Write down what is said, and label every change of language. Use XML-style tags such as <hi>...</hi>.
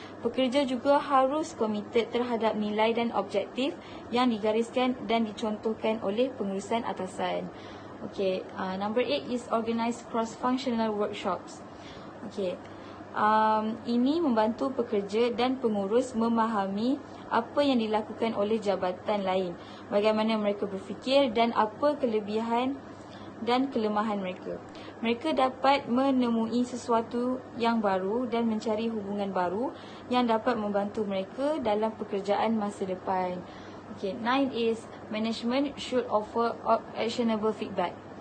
<ms>Pekerja juga harus komited terhadap nilai dan objektif yang digariskan dan dicontohkan oleh pengurusan atasan.</ms> <en>Okay, number 8 is organize cross-functional workshops.</en> <ms>Okay, ini membantu pekerja dan pengurus memahami apa yang dilakukan oleh jabatan lain, bagaimana mereka berfikir dan apa kelebihan dan kelemahan mereka. Mereka dapat menemui sesuatu yang baru dan mencari hubungan baru yang dapat membantu mereka dalam pekerjaan masa depan.</ms> <en>Okay, 9 is management should offer actionable feedback.</en>